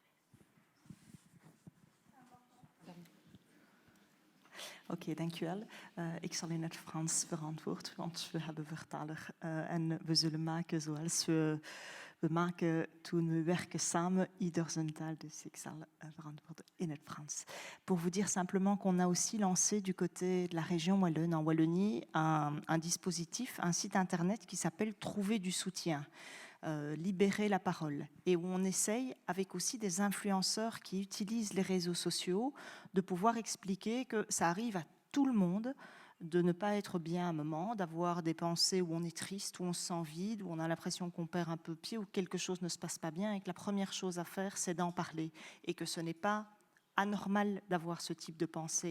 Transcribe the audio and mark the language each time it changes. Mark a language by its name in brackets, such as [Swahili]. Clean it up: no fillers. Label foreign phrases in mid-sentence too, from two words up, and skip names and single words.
[Dutch] Oké, dankjewel. Ik zal in het Frans verantwoorden, want we hebben vertaler en we zullen maken zoals we maken toen we werken samen, ieder zijn taal, dus ik zal verantwoorden in het Frans. [French] Pour vous dire simplement qu'on a aussi lancé du côté de la région Wallonne, en Wallonie, un dispositif, un site internet qui s'appelle Trouver du soutien. Libérer la parole, et où on essaye, avec aussi des influenceurs qui utilisent les réseaux sociaux, de pouvoir expliquer que ça arrive à tout le monde de ne pas être bien à un moment, d'avoir des pensées où on est triste, où on se sent vide, où on a l'impression qu'on perd un peu pied, où quelque chose ne se passe pas bien, et que la première chose à faire, c'est d'en parler, et que ce n'est pas anormal d'avoir ce type de pensée.